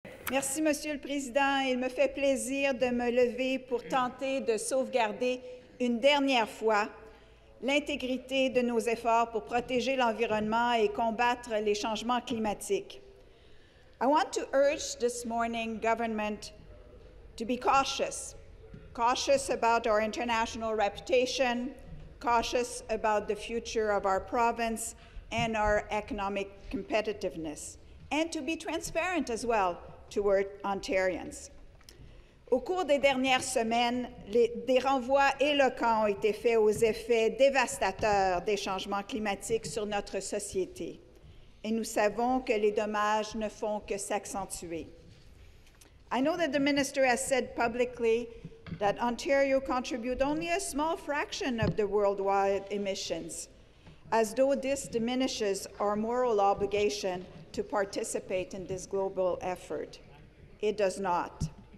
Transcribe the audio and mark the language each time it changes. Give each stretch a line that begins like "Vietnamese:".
French: Merci, Monsieur le Président. Il me fait plaisir de me lever pour tenter de sauvegarder une dernière fois l'intégrité de nos efforts pour protéger l'environnement et combattre les changements climatiques.
English: I want to urge this morning government to be cautious about our international reputation, cautious about the future of our province and our economic competitiveness, and to be transparent as well toward Ontarians.
French: Au cours des dernières semaines, des renvois éloquents ont été faits aux effets dévastateurs des changements climatiques sur notre société. Et nous savons que les dommages ne font que s'accentuer.
English: I know that the minister has said publicly that Ontario contributes only a small fraction of the worldwide emissions, as though this diminishes our moral obligation to participate in this global effort. It does not.